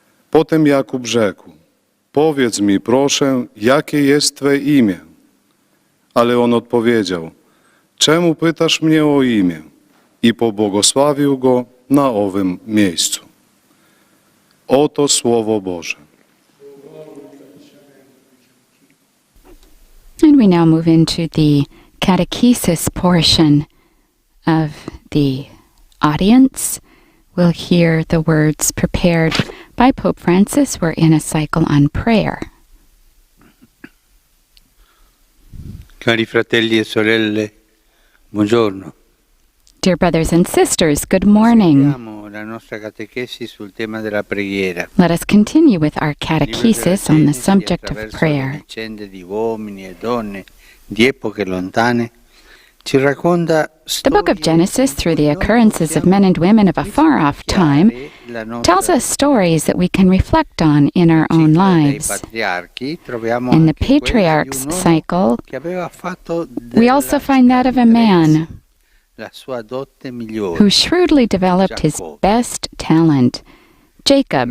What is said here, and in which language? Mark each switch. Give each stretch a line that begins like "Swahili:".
Polish: Potem Jakub rzekł, powiedz mi proszę, jakie jest Twe imię? Ale on odpowiedział, czemu pytasz mnie o imię? I pobłogosławił go na owym miejscu. Oto Słowo Boże.
English: And we now move into the Catechesis portion of the audience. We'll hear the words prepared by Pope Francis. We're in a cycle on prayer.
Italian: Cari fratelli e sorelle, buongiorno.
English: Dear brothers and sisters, good morning.
Italian: La nostra catechesi sul tema della preghiera.
English: Let us continue with our catechesis on the subject of prayer.
Italian: Di uomini e donne di epoche lontane ci racconta
English: The book of Genesis, through the occurrences of men and women of a far-off time, tells us stories that we can reflect on in our own lives. In the patriarchs cycle, we also find that of a man who shrewdly developed his best talent, Jacob.